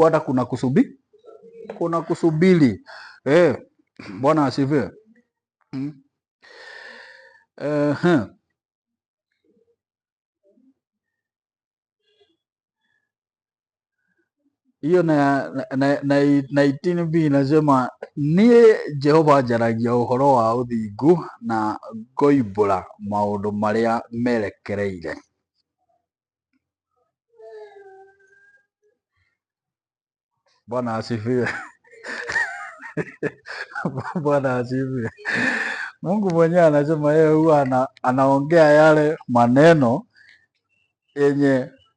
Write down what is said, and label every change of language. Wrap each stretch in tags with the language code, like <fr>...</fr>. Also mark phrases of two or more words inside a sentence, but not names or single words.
<sw>Hata kuna kusubiri. Bwana asifiwe. Hiyo na 19b inasema</sw> <ki>niĩ Jehova njaragia ũhoro wa ũthingu na ngoimbũra maũndũ marĩa merekereire.</ki> <sw>Bwana asifiwe. Bwana asifiwe. Mungu mwenyewe anasema yeye huwa anaongea yale maneno yenye</sw>